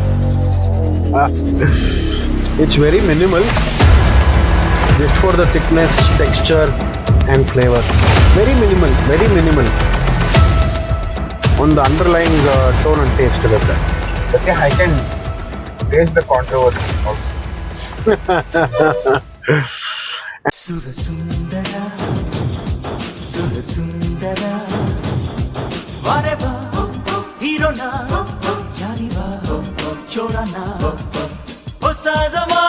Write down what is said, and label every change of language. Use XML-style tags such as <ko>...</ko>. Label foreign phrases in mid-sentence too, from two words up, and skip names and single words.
<en>It's very minimal, just for the thickness, texture and flavor. Very minimal. On the underlying tone and taste irutte. Okay, I can taste the controversy also.</en> <kn>ಸುರ ಸುಂದರ ಸುರ ಸುಂದರ ವಾರೆವ ಹೀರೋನ ಯಾರಿವ ಚೋರನ ಹೊಸ</kn>